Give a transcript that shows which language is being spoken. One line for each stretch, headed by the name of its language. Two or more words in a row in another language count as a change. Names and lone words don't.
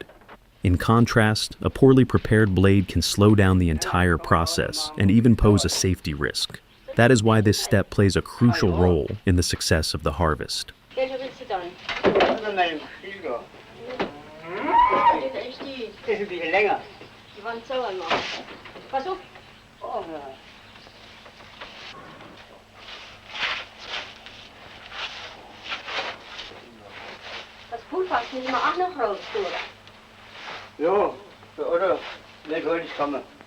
English: In contrast, a poorly prepared blade can slow down the entire process and even pose a safety risk. That is why this step plays a crucial role in the success of the harvest.
Danish: Det skal blive længere.
German: Das Poolfass müssen wir auch noch raus, oder? Jo, oder nicht heute kommen.